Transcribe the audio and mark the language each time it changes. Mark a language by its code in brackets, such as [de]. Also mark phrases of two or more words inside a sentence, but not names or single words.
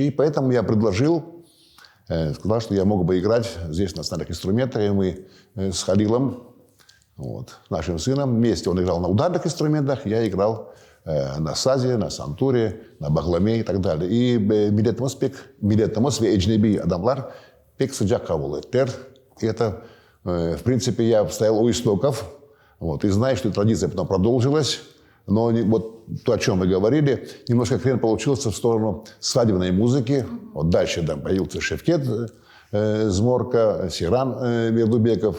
[ru] И поэтому я предложил, сказал, что я мог бы играть здесь на национальных инструментах. И мы с Халилом, вот, нашим сыном, вместе он играл на ударных инструментах, я играл на сазе, на сантуре, на багламе и так далее. [crh] И милетамос ве эджнеби адамлар пек сыджак кабул эттер. [ru] И это, в принципе, я стоял у истоков. Вот, и знаю, что традиция потом продолжилась. Но вот то, о чем вы говорили, немножко крен получился в сторону свадебной музыки. Вот дальше там появился Шевкет Зморка, Сиран Бердубеков.